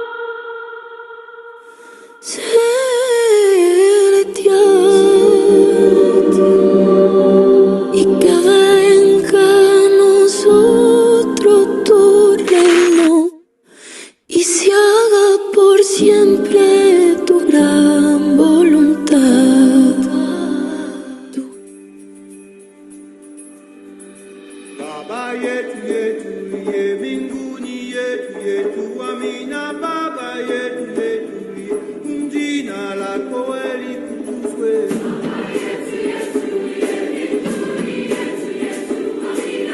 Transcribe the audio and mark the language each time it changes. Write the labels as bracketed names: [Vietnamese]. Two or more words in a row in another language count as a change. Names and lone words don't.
[Spanish] celestial, y que venga a nosotros tu reino y se haga por siempre tu gran voluntad. [Swahili] Baba yetu yetu ye mbinguni yetu yetu, amina. Baba yetu yetu ye, jina lako litukuzwe. Baba yetu yetu ye mbinguni yetu yetu, amina.